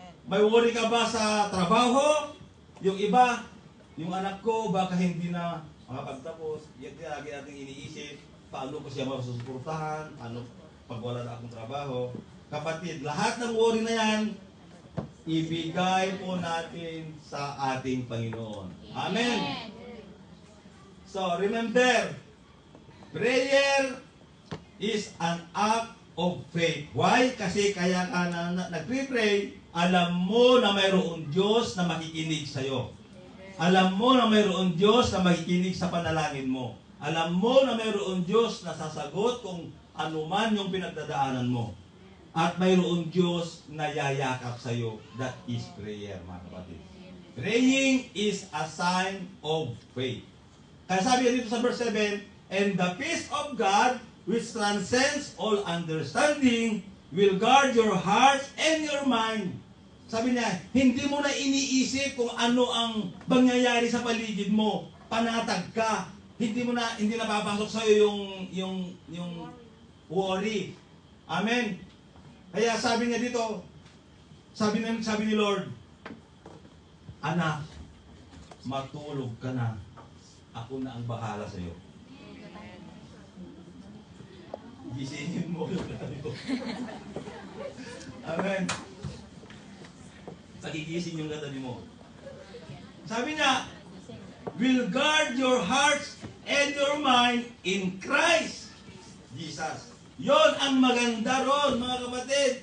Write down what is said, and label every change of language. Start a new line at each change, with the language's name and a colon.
Filipino: May worry ka ba sa trabaho? Yung iba, yung anak ko, baka hindi na makapagtapos. Yan lagi natin iniisip. Paano ko siya masusuportahan? Paano pag wala na akong trabaho? Kapatid, lahat ng worry na yan, ibigay po natin sa ating Panginoon. Amen.
English: So, remember, prayer is an act of faith.
Filipino: Why? Kasi kaya ka na nagpre-pray, alam mo na mayroong Diyos na makikinig sa'yo. Alam mo na mayroong Diyos na makikinig sa panalangin mo. Alam mo na mayroong Diyos na sasagot kung ano man yung pinagdadaanan mo. At mayroong Diyos na yayakap sa iyo.
English: That is prayer,
Filipino: mga kapatid.
English: Praying is a sign of faith.
Filipino: Kaya sabi dito sa
English: verse 7, and the peace of God, which transcends all understanding, will guard your heart and your mind.
Filipino: Sabi niya, hindi mo na iniisip kung ano ang mangyayari sa paligid mo. Panatag ka. Hindi na papasok sa iyo yung worry. Amen. Kaya sabi niya dito, sabi ni Lord, anak, matulog ka na. Ako na ang bahala sa iyo. Gisingin mo yung katabi mo. Amen. Pagigising yung katabi mo. Sabi niya,
English: will guard your hearts and your mind in Christ Jesus.
Filipino: Yon ang maganda ron, mga kapatid.